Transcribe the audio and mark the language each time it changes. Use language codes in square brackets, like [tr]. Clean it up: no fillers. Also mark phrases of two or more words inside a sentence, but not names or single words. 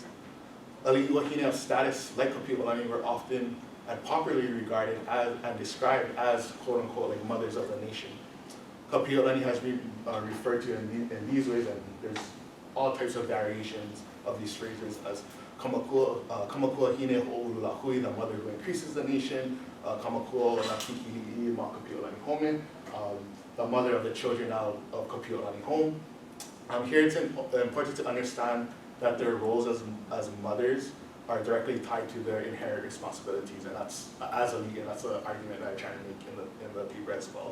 [en] Ali'i wahine of status, like Kapi'olani, were often and popularly regarded as and described as quote-unquote like mothers of the nation. Kapi'olani has been referred to in these ways, and there's all types of variations of these phrases as [haw] Kamakua hine ho'ulu Lahui, [en] the mother who increases the nation, [haw] Kamakua na kikili'i ma [en] Kapi'olani home, the mother of the children of Kapi'olani home. Here it's important to understand that their roles as mothers are directly tied to their inherent responsibilities, and that's as ali'i, and that's an argument that I try to make in the paper as well.